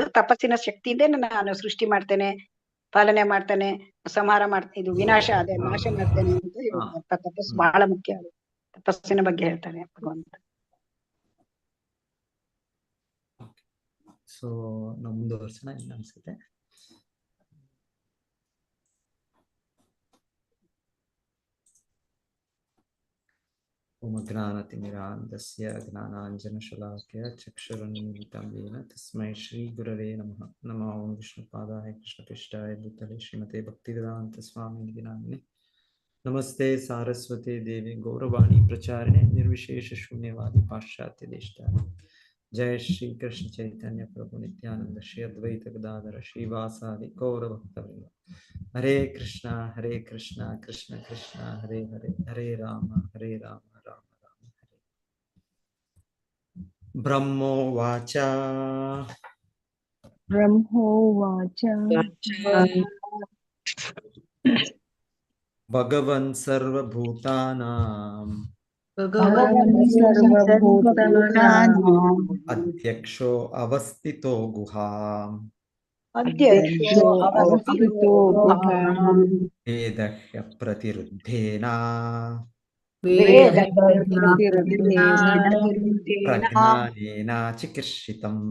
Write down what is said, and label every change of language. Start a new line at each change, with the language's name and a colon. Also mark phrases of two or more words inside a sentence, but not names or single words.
Kannada: ತಪಸ್ಸಿನ ಶಕ್ತಿಯಿಂದ ನಾನು ಸೃಷ್ಟಿ ಮಾಡ್ತೇನೆ, ಪಾಲನೆ ಮಾಡ್ತಾನೆ, ಸಂಹಾರ ಮಾಡ್ತೇನೆ, ಇದು ವಿನಾಶ ಅದೇ ನಾಶ ಮಾಡ್ತೇನೆ ಅಂತ ಹೇಳ್ತಾರೆ. ತಪಸ್ಸು ಬಹಳ ಮುಖ್ಯ, ತಪಸ್ಸಿನ ಬಗ್ಗೆ ಹೇಳ್ತಾನೆ ಭಗವಂತ. ಸೊ ನಾವು ಮುಂದುವರ್ಸೋಣ ಇಲ್ಲ ಅನ್ಸುತ್ತೆ.
Sanskrit: ಓಂ ಜ್ಞಾನತಿಮಿರಾಂಧಸ್ಯ ಜ್ಞಾನಾಂಜನಶಲಾಕಯ ಚಕ್ಷುರುನ್ಮಿಲಿತಂ ಯೇನ ತಸ್ಮೈ ಶ್ರೀ ಗುರವೇ ನಮಃ. ನಮೋ ಓಂ ವಿಷ್ಣುಪಾದಾಯ ಕೃಷ್ಣಪೃಷ್ಠಾಯ ಭೂತಲೆ ಶ್ರೀಮತೆ ಭಕ್ತಿವೇದಾಂತ ಸ್ವಾಮಿನಿಧಿ ನಾಮಿನೇ. ನಮಸ್ತೆ ಸಾರಸ್ವತಿ ದೇವಿ ಗೌರವಾಣಿ ಪ್ರಚಾರಿಣೆ ನಿರ್ವಿಶೇಷ ಶೂನ್ಯವಾದಿ ಪಾಶ್ಚಾತ್ಯ ದೇಶಧಾರಿ. ಜಯ ಶ್ರೀ ಕೃಷ್ಣ ಚೈತನ್ಯ ಪ್ರಭು ನಿತ್ಯಾನಂದ ಶ್ರೀ ಅದ್ವೈತ ಗದಾಧರ ಶ್ರೀವಾಸಾದಿ ಗೌರ ಭಕ್ತವೃಂದ. ಹರೇ ಕೃಷ್ಣ ಕೃಷ್ಣ ಕೃಷ್ಣ ಹರೇ ಹರೇ, ಹರೇ ರಾಮ ರಾಮ ರಾಮ ಹರೇ. ಬ್ರಹ್ಮೋವಾಚ ಭಗವನ್ ಸರ್ವಭೂತಾನಾಂ ಅಧ್ಯಕ್ಷೋ ಅವಸ್ಥಿತೋ ಗುಹಾಂ ವೇದಹ್ಯ ಪ್ರತಿರುದ್ಧೇನ ಪ್ರಜ್ಞಾನೇನ ಚಿಕಿತ್ಸಿತಂ.